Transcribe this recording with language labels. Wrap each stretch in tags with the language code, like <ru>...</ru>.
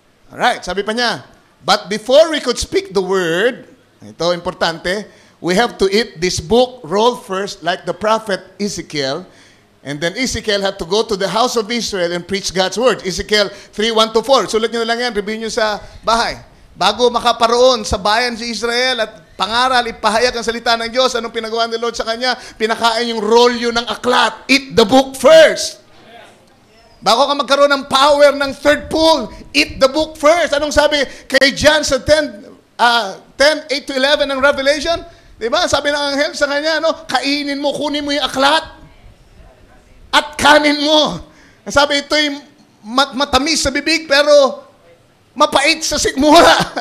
<en>Alright,</en> <tl>sabi pa niya,</tl> <en>but before we could speak the word,</en> <tl>ito importante,</tl> <en>we have to eat this book, roll first, like the prophet Ezekiel. And then Ezekiel had to go to the house of Israel and preach God's word. Ezekiel 3:1-4.</en> <tl>Sulat nyo na lang yan,</tl> <en>review nyo sa bahay.</en> <tl>Bago makaparoon sa bayan si Israel at pangaral, ipahayag ang salita ng Diyos, anong pinagawa ni Lord sa kanya? Pinakain yung rolyo ng aklat.</tl> <en>Eat the book first.</en> <tl>Bago ka magkaroon ng power ng third pool,</tl> <en>eat the book first.</en> <tl>Anong sabi kay John sa 10:8-11 ng Revelation? Diba? Sabi ng anghel sa kanya, kainin mo, kunin mo yung aklat at kanin mo. Sabi, ito'y matamis sa bibig pero mapait sa sikmura.</tl>